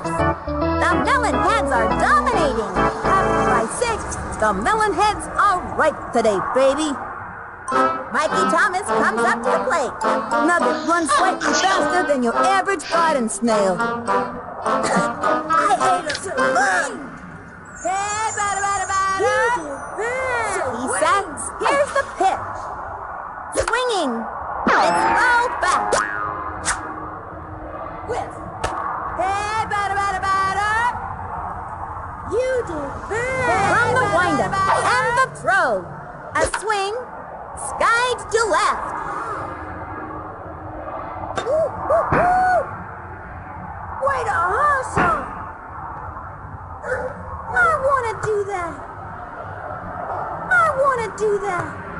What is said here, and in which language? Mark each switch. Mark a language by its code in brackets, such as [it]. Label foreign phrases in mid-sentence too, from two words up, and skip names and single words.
[en] The Melonheads are dominating. Up by 6. The Melonheads are right today, baby. Mikey Thomas comes up to the plate. Nugget runs slightly faster than your average garden snail. I hate it so much! Hey, bada, bada, bada! He sets. Here's the pitch. Swinging. It's fouled back. Whiff! Hey, bada, bada, bada! You did bad! From the windup and the throw. A swing. Skied to left. Way to hustle! I want to do that. I want to do that.